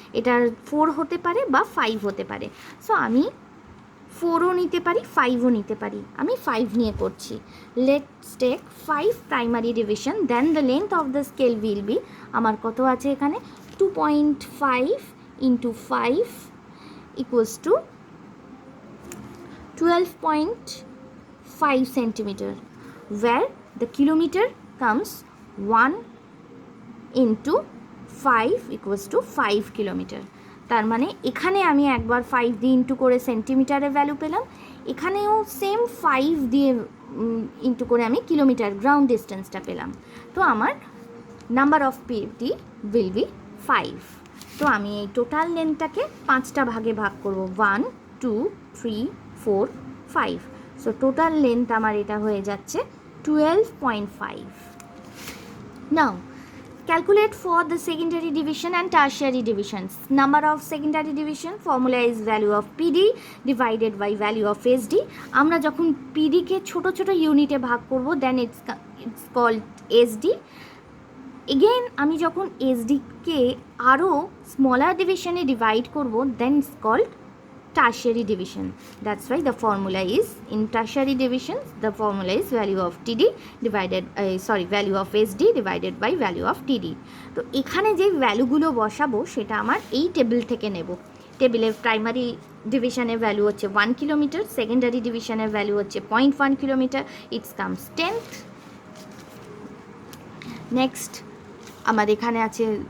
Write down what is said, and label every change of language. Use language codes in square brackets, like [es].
[bn] এটার 4 হতে পারে বা 5 হতে পারে। সো আমি 4ও নিতে পারি, 5ও নিতে পারি, আমি 5 নিয়ে করছি। [en] let's take 5 primary division, then the length of the scale will be, [bn] আমার কত আছে এখানে? [en] 2.5 into 5 equals to 12.5 centimeter, where the kilometer comes 1 into 5 equals to 5 kilometer. [bn] তার মানে এখানে আমি একবার 5 দিয়ে ইন্টু করে সেন্টিমিটারের ভ্যালু পেলাম, এখানেও সেম 5 দিয়ে ইন্টু করে আমি কিলোমিটার গ্রাউন্ড ডিস্টেন্সটা পেলাম। তো আমার [en] Number of PD will be 5। [bn] তো আমি এই টোটাল লেন্থটাকে 5টা ভাগে ভাগ করব, 1 2 3 4 5। সো টোটাল লেন্থ আমার এটা হয়ে যাচ্ছে 12.5। [en] Now calculate for the secondary division and tertiary divisions. Number of secondary division formula is value of PD divided by value of SD. [bn] আমরা যখন PD কে ছোট ছোট ইউনিটে ভাগ করব, [en] then it's called SD. [bn] Again আমি যখন SD কে আরও স্মলার ডিভিশনে ডিভাইড করব, [en] then it's called tertiary division. That's why the formula is, in tertiary division the formula is value of TD divided value of SD divided by value of TD. [bn] তো এখানে যে ভ্যালুগুলো বসাবো সেটা আমার এই টেবিল থেকে নেব। টেবিলের প্রাইমারি ডিভিশনের ভ্যালু হচ্ছে 1 কিলোমিটার, সেকেন্ডারি ডিভিশনের ভ্যালু হচ্ছে 0.1 kilometre, [en] It's comes 10th। [bn] Next আমার এখানে আছে